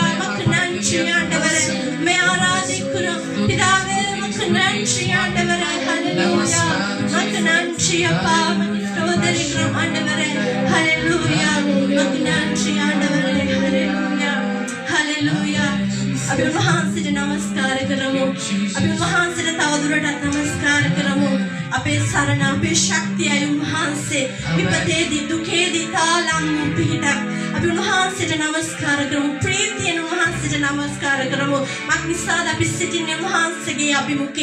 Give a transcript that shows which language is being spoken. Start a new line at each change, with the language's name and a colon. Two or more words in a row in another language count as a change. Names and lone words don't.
Tamil: உமக்கு நன்றி ஆண்டவரே. உம்மை ஆராதிக்கிறோம். பிதாவே உமக்கு நன்றி ஆண்டவரே. ஹalleluya. உமக்கு நன்றி அப்பா. உமக்கு ஸ்தோத்திரிக்கிறோம் ஆண்டவரே. ஹalleluya. உமக்கு நன்றி ஆண்டவரே. ஹalleluya. ஹalleluya.
Sinhala: අපි උන්වහන්සේට නමස්කාර කරමු. අපි උන්වහන්සේට තවදුරටත් නමස්කාර කරමු. අපේ සරණ අපේ ශක්තියයි උන්වහන්සේ. විපතේදී දුකේදී තාලම් පිහිටක්. අපි උන්වහන්සේට නමස්කාර කරමු. ප්‍රීතියෙන් උන්වහන්සේට නමස්කාර කරමු. මක් නිසාද අපි සිටින්නේ උන්වහන්සේගේ අභිමුඛේ.